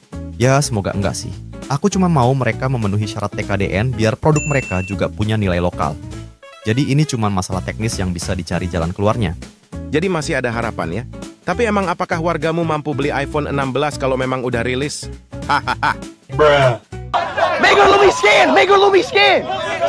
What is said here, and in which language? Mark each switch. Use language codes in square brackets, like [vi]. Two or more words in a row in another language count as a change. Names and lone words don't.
[id] Ya, semoga enggak sih. Aku cuma mau mereka memenuhi syarat TKDN biar produk mereka juga punya nilai lokal. Jadi ini cuma masalah teknis yang bisa dicari jalan keluarnya. Jadi masih ada harapan ya? Tapi emang apakah wargamu mampu beli iPhone 16 kalau memang udah rilis? Hahaha. [en] Bruh. Mega Lumi skin! Mega Lumi skin!